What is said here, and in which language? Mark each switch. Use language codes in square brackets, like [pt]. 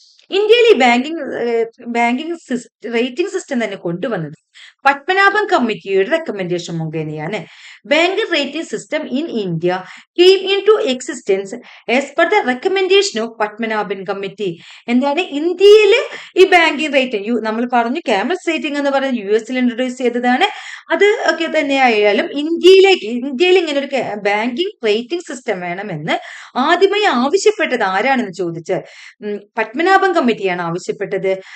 [ml] ഇന്ത്യയിൽ ഈ banking rating system തന്നെ കൊണ്ടുവന്നത് പത്മനാഭൻ കമ്മിറ്റിയുടെ റെക്കമെൻഡേഷൻ മുഖേനയാണ്. [en] Bank rating system in India came into existence as per the recommendation of Padmanabhan committee. [ml] എന്താണ് ഇന്ത്യയില് ഈ ബാങ്കിങ് റേറ്റിംഗ്, നമ്മൾ പറഞ്ഞു ക്യാമൽസ് റേറ്റിംഗ് എന്ന് പറയുന്നത് US ഇൻട്രൊഡ്യൂസ് ചെയ്തതാണ്. അത് ഒക്കെ തന്നെ ആയാലും ഇന്ത്യയിൽ ഇങ്ങനെ ഒരു ബാങ്കിങ് റേറ്റിംഗ് സിസ്റ്റം വേണമെന്ന് ആദ്യമായി ആവശ്യപ്പെട്ടത് ആരാണെന്ന് ചോദിച്ചാൽ പത്മനാഭൻ കമ്മിറ്റിയാണ് ആവശ്യപ്പെട്ടത്.